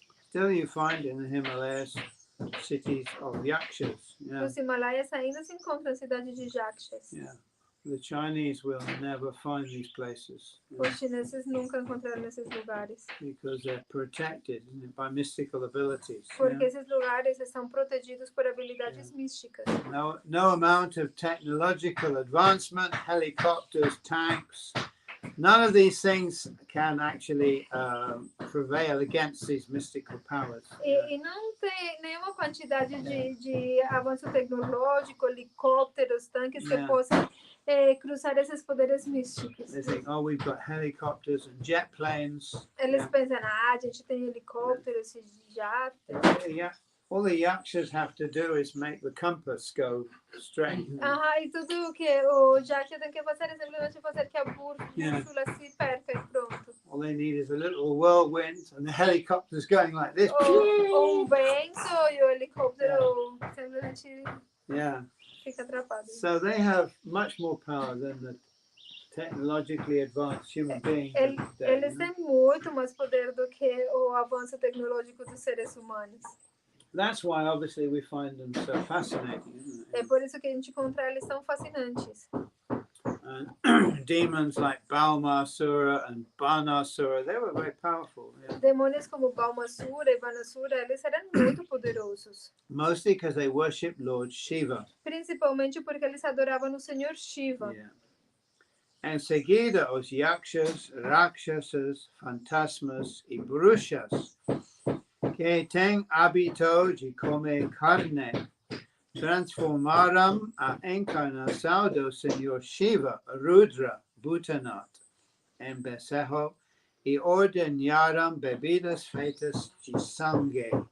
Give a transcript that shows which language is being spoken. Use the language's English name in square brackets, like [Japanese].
[English] Still you find in the Himalayas cities of yakshas. [Portuguese] Nos Himalaias ainda se encontra a cidade de Yakshas. [English] The Chinese will never find these places. [Portuguese] Os chineses nunca encontraram esses lugares. [English] Because they're protected by mystical abilities. [Portuguese] Porque esses lugares estão protegidos por habilidades místicas. [English] No amount of technological advancement, helicopters, tanks, none of these things can actually prevail against these mystical powers. [Portuguese] E não tem nenhuma quantidade de avanço tecnológico, helicópteros, tanques que possam cruzar esses poderes místicos. [English] They think, we've got helicopters and jet planes. [Portuguese] Eles pensam, a gente tem helicópteros e jatos. [English] All the yakshas have to do is make the compass go straight. [Portuguese] E tudo que o Yaksha tem que fazer é simplesmente fazer que a bússola se perca e pronto. [English] All they need is a little whirlwind and the helicopter's going like this. [Portuguese] Ou vento e o helicóptero simplesmente fica atrapado. [English] So they have much more power than the technologically advanced human beings. [Portuguese] Eles têm muito mais poder do que o avanço tecnológico dos seres humanos. [English] That's why, obviously, we find them so fascinating, isn't it? [Portuguese] É por isso que a gente encontra eles tão fascinantes. [English] And demons like Balmasura and Banasura, they were very powerful. [Portuguese] Demônios como Balmasura e Banasura, eles eram muito poderosos. [English] Mostly because they worship Lord Shiva. [Portuguese] Principalmente porque eles adoravam o Senhor Shiva. Em seguida, os yakshas, rakshasas, fantasmas e bruxas que têm hábito de comer carne, transformaram a encarnação do Senhor Shiva, Rudra, Bhutanath, em bezerro e ordenaram bebidas feitas de sangue.